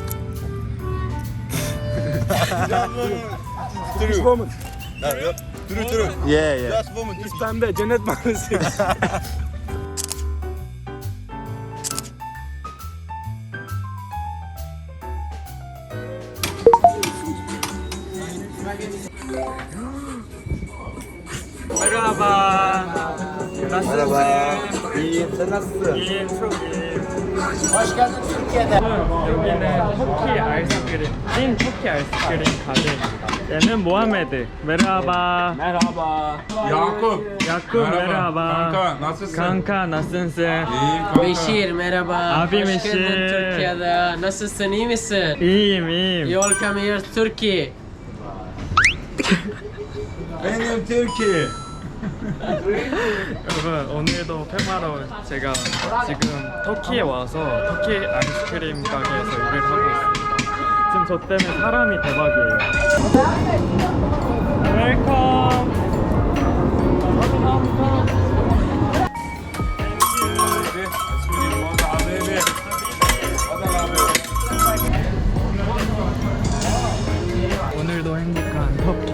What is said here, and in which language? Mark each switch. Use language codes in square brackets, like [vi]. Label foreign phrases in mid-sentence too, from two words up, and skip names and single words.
[en] Turkish woman. True. Yeah. Just woman. [tr] Pembe cennet mahallesi. Merhaba. Nasılsın? Merhaba. İyiyim, sen nasılsın? İyiyim, çok iyiyim. Hoş geldin Türkiye'de. [ko] 여기는 터키 아이스크림, 찐 터키 아이스크림 가게입니다. 얘는 모하메드. [tr] Merhaba. Yakup merhaba. Kanka nasılsın? Kanka nasılsın? İyiyim kanka. Beşir merhaba. Abi Hoş Beşir. geldin Türkiye'de. Nasılsın, iyi misin? İyiyim. [en] Welcome here Turkey. [tr] Benim Türkiye. [ko] 여러분 오늘도 페마로 제가 지금 터키에 와서 터키 아이스크림 가게에서 일을 하고 있습니다. 지금 저 때문에 사람이 대박이에요. 웰컴. 오늘도 행복한 터키.